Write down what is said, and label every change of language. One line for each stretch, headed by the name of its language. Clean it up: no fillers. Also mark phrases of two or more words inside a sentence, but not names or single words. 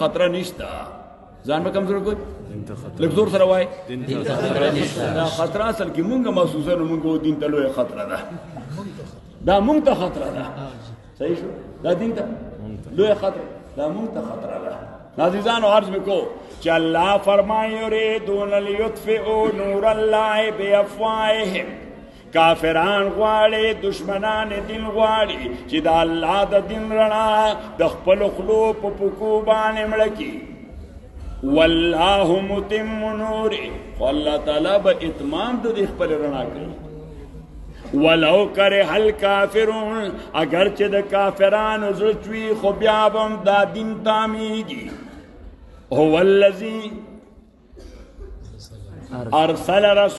Pashto: خطره نشته ځان مه کمزوره کوئ لږ زور سره وایئ دا خطره اصل کې مونږ محسوسه نو مونږ دین ته لویه خطره ده دا مونږ ته خطره ده صحیح شو دا دین ته لویه خطره دا مونږ ته خطره ده عزیزانو
Urdu: عرض میں کو کہ
Pashto: اللہ فرمائے
Arabic: یریدون لیطفئوا نور اللہ بافواہہم
Pashto: کافران غواړي دشمنان دین غواړي چې دا الله د دین رڼا د خپل خلو په پکو باندې مړه کړي
Arabic: والله متم نوره
Pashto: خو الله تعالی به اتمام د دې خپل رڼا کوي
Arabic: ولو کرہ الکافرون
Pashto: اگر چې د کافرانو زړه چوي خو بیا به هم دا دین تامیږي
Arabic: هو الذی ارسل رسول